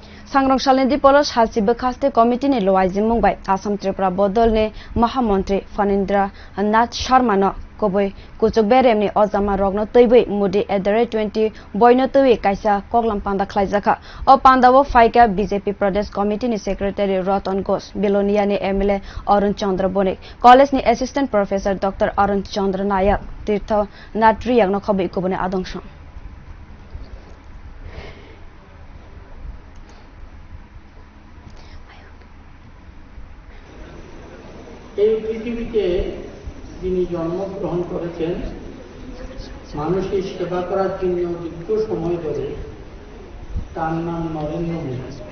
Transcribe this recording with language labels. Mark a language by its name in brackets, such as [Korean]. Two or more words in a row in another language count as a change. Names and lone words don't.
[Kok Borok] Sangran salni diporo Salchi bwkhaste committee ni luajimung bai Assam Tripura bodol ni Mahamontri Fanindranath Sharma no khabui kwchuk berem ni ajoma rogno twiwi mudi @20 boino twiwi kaisa koklam panda khwlaikha o panda wo phaikha BJP Pradesh committee ni secretary Raton Ghosh Bilonia ni MLA Arun Chandra Bhowmik college ni [English] assistant professor [Kok Borok] Dr. Arun Chandra Nayek Tirtharam Reang no khabui kubuni adongrok [Bangla] এই পৃথিবীতে যিনি জন্মগ্রহণ করেছেন মানুষের সেবা করার জন্য দীর্ঘ সময় ধরে তার নাম নরেন্দ্র মোদী।